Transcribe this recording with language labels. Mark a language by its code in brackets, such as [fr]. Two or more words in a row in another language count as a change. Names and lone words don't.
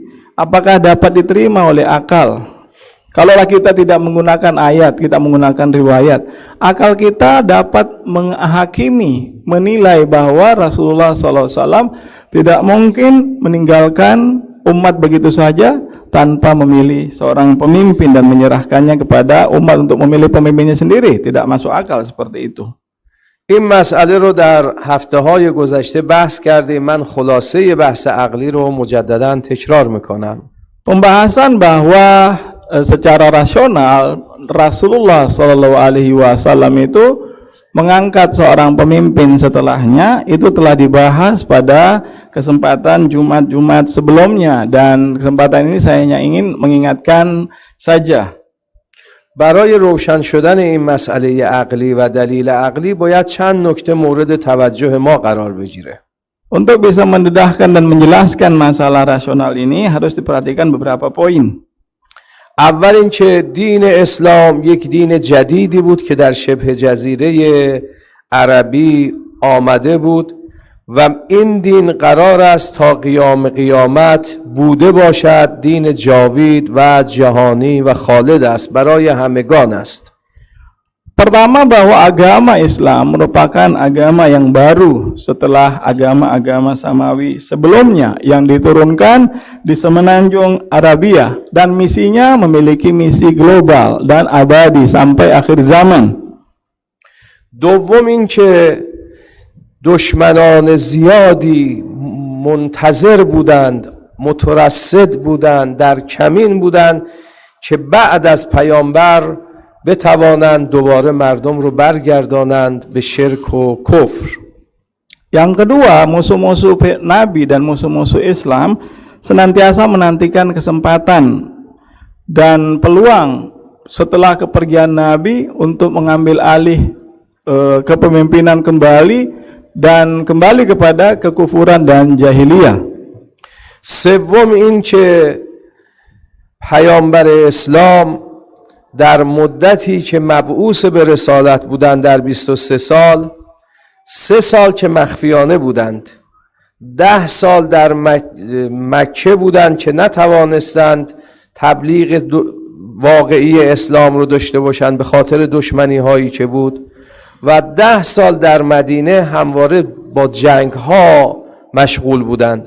[id] Apakah dapat diterima oleh akal? Kalaulah kita tidak menggunakan ayat, kita menggunakan riwayat, akal kita dapat menghakimi, menilai bahwa Rasulullah SAW tidak mungkin meninggalkan umat begitu saja tanpa memilih seorang pemimpin dan menyerahkannya kepada umat untuk memilih pemimpinnya sendiri. Tidak masuk akal seperti itu. [fa] این مسئله رو در هفته‌های گذشته بحث کردیم. من خلاصه بحث عقلی رو مجددا تکرار میکنم. [id] Pembahasan bahwa secara rasional Rasulullah [ar] صلى الله عليه وسلم [id] itu mengangkat seorang pemimpin setelahnya itu telah dibahas pada kesempatan Jumat-Jumat sebelumnya, dan kesempatan ini saya hanya ingin mengingatkan saja. [fa] برای روشن شدن این مسئله عقلی و دلیل عقلی باید چند نکته مورد توجه ما قرار بگیره. [id] Untuk bisa mendedahkan dan menjelaskan masalah rasional ini harus diperhatikan beberapa poin. [fa] اول اینکه دین اسلام یک دین جدیدی بود که در شبه جزیره عربی آمده بود و این دین قرار است تا قیام قیامت بوده باشد. دین جاوید و جهانی و خالد است، برای همگان است. [id] Pertama, bahwa agama Islam merupakan agama yang baru setelah agama-agama samawi sebelumnya yang diturunkan di semenanjung Arabia, dan misinya memiliki misi global dan abadi sampai akhir zaman. [fa] دوم اینکه دشمنان زیادی منتظر بودند، مترصد بودند، در کمین بودند که بعد از پیامبر بتوانند دوباره مردم رو برگردانند به شرک و کفر. [id] Yang kedua, musuh-musuh Nabi dan musuh-musuh Islam senantiasa menantikan kesempatan dan peluang setelah kepergian Nabi untuk mengambil alih kepemimpinan kembali dan kembali kepada kekufuran dan jahiliyah. [fa] سوم این که پیامبر اسلام در مدتی که مبعوث به رسالت بودند در 23 سال، 3 سال که مخفیانه بودند، 10 سال در مکه بودند که نتوانستند تبلیغ واقعی اسلام رو داشته باشند به خاطر دشمنی هایی که بود، و 10 سال در مدینه همواره با جنگ ها مشغول بودند.